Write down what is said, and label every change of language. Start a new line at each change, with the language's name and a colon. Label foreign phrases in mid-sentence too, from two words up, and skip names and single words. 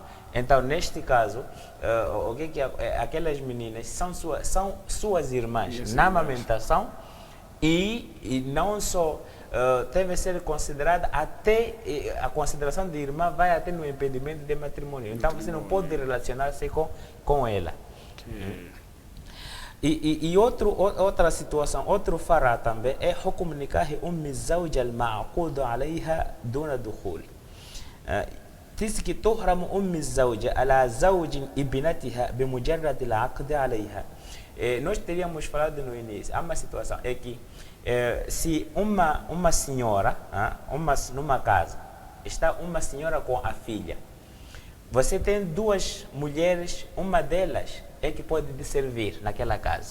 Portuguese: Então, neste caso, aquelas meninas são suas irmãs na amamentação, e não só deve ser considerada, até a consideração de irmã vai até no impedimento de matrimônio. Então você não pode relacionar-se com ela. E outra situação, outro fará também é
Arabic: حكم نكاح أم الزوجة المعقود عليها دون دخول.
Portuguese: Diz que
Arabic: تحرم أم الزوجة على زوج ابنتها بمجرد العقد عليها.
Portuguese: Nós teríamos falado no início, há uma situação, é que se uma senhora, numa casa, está uma senhora com a filha, você tem 2 mulheres, uma delas é que pode lhe servir naquela casa.